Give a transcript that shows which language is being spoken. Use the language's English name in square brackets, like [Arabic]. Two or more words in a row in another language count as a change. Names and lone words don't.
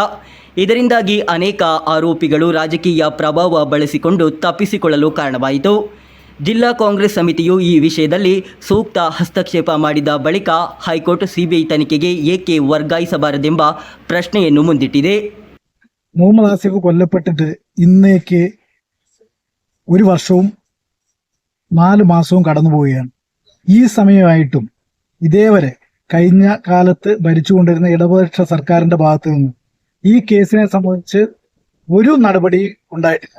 [Kannada] ಇದರಿಂದಾಗಿ ಅನೇಕ ಆರೋಪಿಗಳು ರಾಜಕೀಯ ಪ್ರಭಾವ ಬಳಸಿಕೊಂಡು ತಪ್ಪಿಸಿಕೊಳ್ಳಲು ಕಾರಣವಾಯಿತು. ಜಿಲ್ಲಾ ಕಾಂಗ್ರೆಸ್ ಸಮಿತಿಯು ಈ ವಿಷಯದಲ್ಲಿ ಸೂಕ್ತ ಹಸ್ತಕ್ಷೇಪ ಮಾಡಿದ ಬಳಿಕ ಹೈಕೋರ್ಟ್ ಸಿಬಿಐ ತನಿಖೆಗೆ ಏಕೆ ವರ್ಗಾಯಿಸಬಾರದೆಂಬ ಪ್ರಶ್ನೆಯನ್ನು ಮುಂದಿಟ್ಟಿದೆ. [Malayalam] മുഹമ്മദ് ആസിഫ് കൊല്ലപ്പെട്ടിട്ട് ഇന്നേക്ക് 1 വർഷവും 4 മാസവും കടന്നു പോവുകയാണ്. ഈ സമയമായിട്ടും ഇതേവരെ കഴിഞ്ഞ കാലത്ത് ഭരിച്ചുകൊണ്ടിരുന്ന ഇടതുപക്ഷ സർക്കാരിന്റെ ഭാഗത്ത് നിന്ന് ഈ കേസിനെ സംബന്ധിച്ച് ഒരു നടപടി ഉണ്ടായിട്ടില്ല.